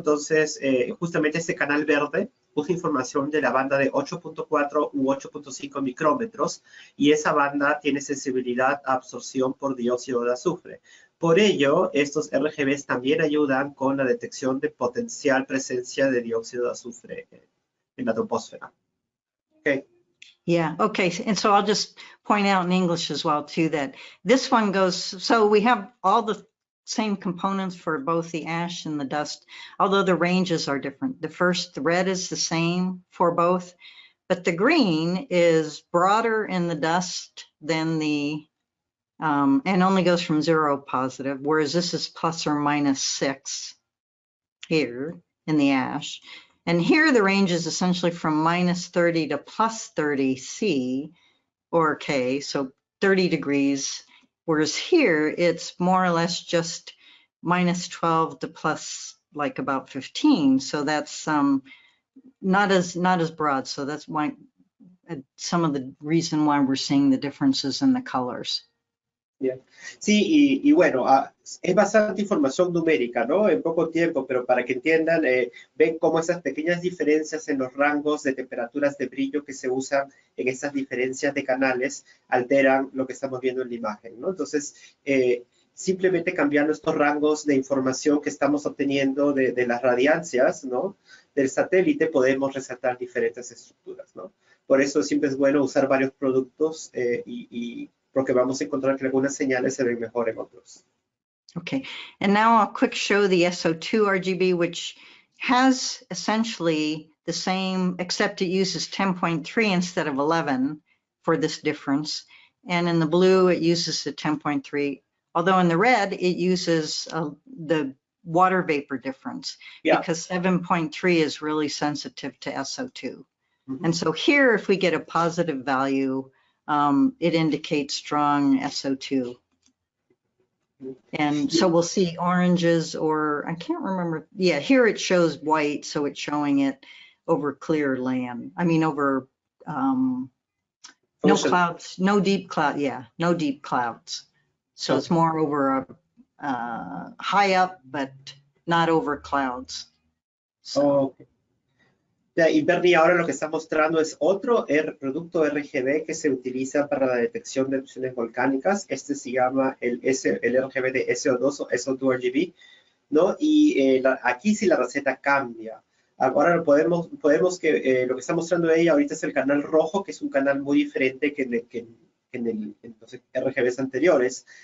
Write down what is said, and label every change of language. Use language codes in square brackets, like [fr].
[es] Entonces, justamente este canal verde usa información de la banda de 8.4 u 8.5 micrómetros, y esa banda tiene sensibilidad a absorción por dióxido de azufre. Por ello, estos RGBs también ayudan con la detección de potencial presencia de dióxido de azufre en la troposfera. [en] Okay. Yeah, okay, and so I'll just point out in English as well too that this one goes, so we have all the same components for both the ash and the dust, although the ranges are different. The red is the same for both, but the green is broader in the dust than the, and only goes from 0 positive, whereas this is plus or minus 6 here in the ash. And here the range is essentially from -30 to +30 C or K, so 30 degrees. Whereas here it's more or less just -12 to plus like about 15. So that's not as broad. So that's why some of the reason why we're seeing the differences in the colors. [es] Bien. Sí, y bueno, es bastante información numérica, ¿no? En poco tiempo, pero para que entiendan, ven cómo esas pequeñas diferencias en los rangos de temperaturas de brillo que se usan en esas diferencias de canales alteran lo que estamos viendo en la imagen, ¿no? Entonces, simplemente cambiando estos rangos de información que estamos obteniendo de las radiancias, ¿no? Del satélite, podemos resaltar diferentes estructuras, ¿no? Por eso siempre es bueno usar varios productos porque vamos a encontrar que algunas señales se ven mejor en otros. [en] Okay, and now I'll quick show the SO2 RGB, which has essentially the same, except it uses 10.3 instead of 11 for this difference. And in the blue, it uses the 10.3, although in the red, it uses the water vapor difference, because 7.3 is really sensitive to SO2. Mm-hmm. And so here, if we get a positive value, it indicates strong SO2. And so we'll see oranges, or I can't remember. Yeah, here it shows white, so it's showing it over clear land. I mean, over no clouds, no deep cloud. Yeah, no deep clouds. So it's more over high up, but not over clouds. So. Oh, okay. [es] Ya, y Bernie, ahora lo que está mostrando es otro producto RGB que se utiliza para la detección de erupciones volcánicas. Este se llama el RGB de SO2 o SO2 RGB, ¿no? Y aquí sí la receta cambia. Ahora podemos que lo que está mostrando ella ahorita es el canal rojo, que es un canal muy diferente que en los RGBs anteriores.